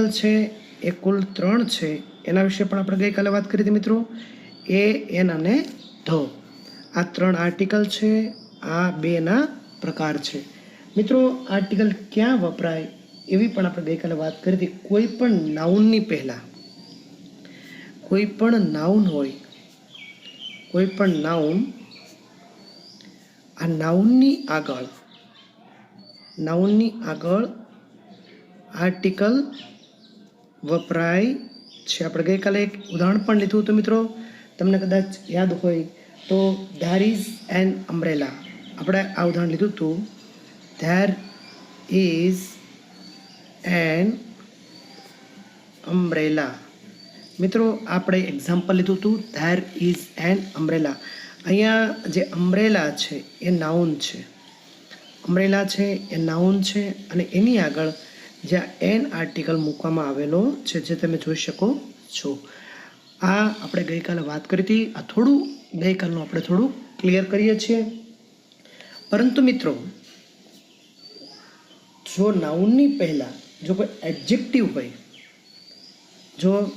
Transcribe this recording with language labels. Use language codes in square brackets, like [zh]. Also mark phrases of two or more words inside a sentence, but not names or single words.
[gu] છે એ કુલ 3 છે એના વિશે પણ આપણે ગઈકાલે વાત કરી હતી મિત્રો એ એન અને ધ આ 3 આર્ટિકલ છે આ બેના પ્રકાર છે મિત્રો આર્ટિકલ ક્યાં વપરાય એવી પણ આપણે ગઈકાલે વાત કરી હતી કોઈ પણ નાઉનની પહેલાં કોઈ પણ નાઉન હોય કોઈ પણ નાઉન આ નાઉનની આગળ આર્ટિકલ વપરાય છે આપણે ગઈકાલે એક ઉદાહરણ પણ લીધું હતું મિત્રો તમને કદાચ યાદ હોય તો [en] there is an umbrella [gu] આપણે આ ઉદાહરણ લીધું હતું [en] there is an [gu] umbrella મિત્રો આપણે એક્ઝામ્પલ લીધું હતું [en] there is an umbrella [gu] અહીંયા જે અમ્બ્રેલા છે એ નાઉન છે અને એની આગળ જ્યાં એન આર્ટિકલ મૂકવામાં આવેલો છે જે તમે જોઈ શકો છો આ આપણે ગઈકાલે વાત કરી હતી આ થોડું ગઈકાલનું આપણે થોડું ક્લિયર કરીએ છીએ પરંતુ મિત્રો જો નાઉનની પહેલાં જો કોઈ એડજેક્ટિવ હોય જો